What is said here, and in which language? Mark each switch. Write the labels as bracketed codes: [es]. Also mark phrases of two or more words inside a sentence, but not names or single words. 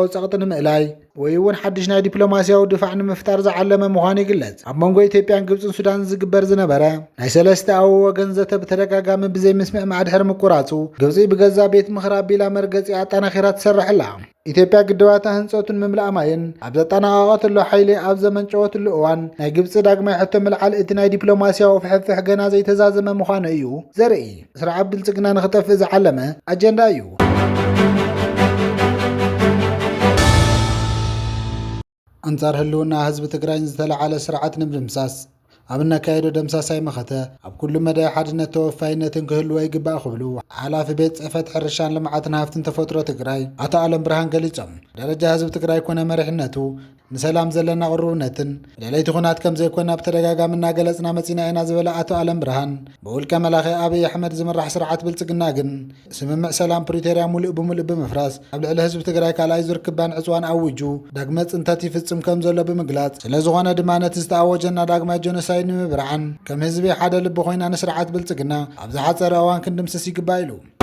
[ti] ፀቕጢ ንምእላይ ወይ እውን ሓድሽ ናይ ዲፕሎማስያዊ ድፋዕ ንምፍጣር ዝዓለመ ምዃኑ ይግለጽ ኣብ መንጎ ኢትዮጵያን ግብፅን ሱዳን ዝግበር ዝነበረ ናይ ሰለስተ ኣብ ወገን ዘተ ብተደጋጋሚ ብዘይ ምስምዕማዕ ድሕሪ ምቁራፁ ግብፂ ብገዛ ቤት ምኽሪ ኣቢላ መርገፂ ኣጠናኺራ ትሰርሕ ኣላ ኢትዮጵያ ግድባታ ህንፀቱን ምምላእ ማይን ኣብ ዘጠናቐቐትሉ ሓይሊ ኣብ ዘመንጨወትሉ እዋን ናይ ግብፂ ዳግማይ ሕቶ ምልዓል እቲ ናይ ዲፕሎማስያዊ ፍሕፍሕ ገና ዘይተዛዘመ ምዃኑ እዩ ዘርኢ ስርዓት ብልጽግና ንኽጠፍእ ዝዓለመ ኣጀንዳ እዩ أنصار هلونا حزب تግራይ ዝተለዓለ ስርዓት ንምድምሳስ ኣብ እናካየዶ ደምሳሳይ መኸተ ኣብ ኩሉ መዳይ ሓድነት ተወፋይነትን ክህልዎ ይግባእ ክብሉ ሓላፊ ቤት ጽሕፈት ሕርሻን ልምዓትን ሃፍትን ተፈጥሮ ትግራይ ኣቶ ኣለም ብርሃን ገሊፆም ደረጃ ህዝብ ትግራይ ኮነ መሪሕነቱ ንሰላም ዘለና ቅርብነትን ለለይቲ ኩናት ከም ዘይኮነ ብተደጋጋሚ እናገለጽና መጺና ኢና ዝበለ ኣቶ ኣለም ብርሃን ብውልቀ መላኺ ኣብይ ኣሕመድ ዝምራሕ ስርዓት ብልጽግና ግን ስምምዕ ሰላም ፕሪቶሪያ ሙሉእ ብምሉእ ብምፍራስ ኣብ ልዕሊ ህዝቢ ትግራይ ካልኣይ ዙር ክባን ዕፅዋን ኣውጁ ዳግመ ጽንተት ይፍጽም ከም ዘሎ ብምግላጽ ስለዝኾነ ድማ ነቲ ዝተኣወጀና ዳግማይ ጆኖሳይድ ንምብርዓን ከም ህዝቢ ሓደ ልቢ ኮይና ንስርዓት ብልጽግና ኣብ ዝሓፀረ እዋን ክንድምስስ ይግባእ ኢሉ